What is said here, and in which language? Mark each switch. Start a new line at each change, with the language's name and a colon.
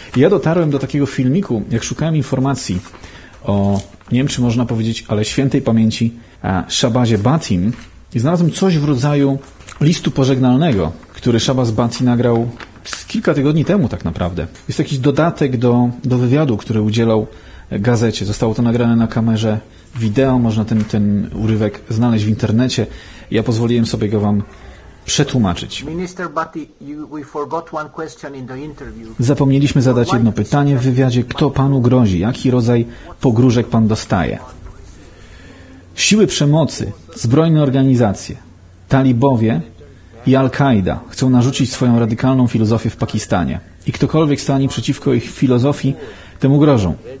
Polish: Ja dotarłem do takiego filmiku, jak szukałem informacji o, nie wiem, czy można powiedzieć, ale świętej pamięci Shahbazie Bhatim, i znalazłem coś w rodzaju listu pożegnalnego, który Shahbaz Bhati nagrał kilka tygodni temu, tak naprawdę. Jest jakiś dodatek do wywiadu, który udzielał gazecie. Zostało to nagrane na kamerze wideo. Można ten urywek znaleźć w internecie. Ja pozwoliłem sobie go wam przetłumaczyć.
English: Minister Bhati, we forgot one question in the interview.
Polish: Zapomnieliśmy zadać jedno pytanie w wywiadzie. Kto panu grozi? Jaki rodzaj pogróżek pan dostaje? Siły przemocy, zbrojne organizacje, talibowie i Al-Kaida chcą narzucić swoją radykalną filozofię w Pakistanie. I ktokolwiek stanie przeciwko ich filozofii, temu grożą.